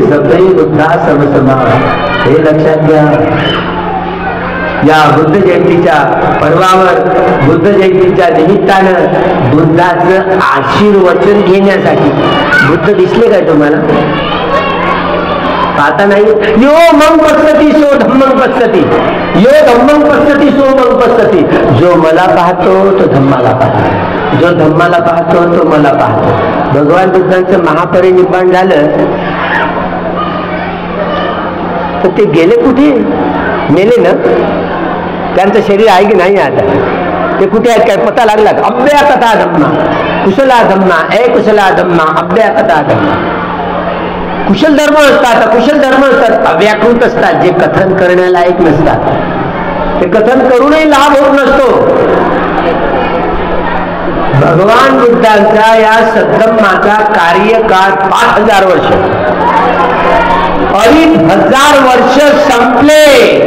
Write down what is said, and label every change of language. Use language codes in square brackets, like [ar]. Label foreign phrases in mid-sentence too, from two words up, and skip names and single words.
[mr] सगळे बुद्धा समसमा, हे लक्षात घ्या. या बुद्ध जयंतीच्या पर्वावर, बुद्ध जयंतीच्या निमित्तानं बुद्धाचं आशीर्वचन घेण्यासाठी, बुद्ध दिसले काय तुम्हाला? आता नाही. [pi] यो मग पश्यति सो धम्मं पश्यति, यो धम्मं पश्यति सो मग पश्यति. [mr] जो मला पाहतो तो धम्माला पाहतो, जो धम्माला पाहतो तो मला पाहतो. भगवान बुद्धांचं महापरिनिर्वाण झालं तर ते गेले कुठे? मेले ना. त्यांचं शरीर आहे की नाही आता? ते कुठे आहेत काय पता लागला? [pi] अभ्या कथा धम्मा कुशला धम्मा कुशला धम्मा अभ्या कथा धम्मा. [mr] कुशल धर्म असतात, कुशल धर्म असतात, अव्याकृत असतात, जे कथन करण्यालायक नसतात. ते कथन करूनही लाभ होत नसतो. भगवान बुद्धांचा या सद्धम्माचा कार्यकाळ 5000 वर्ष, 2500 वर्ष संपले.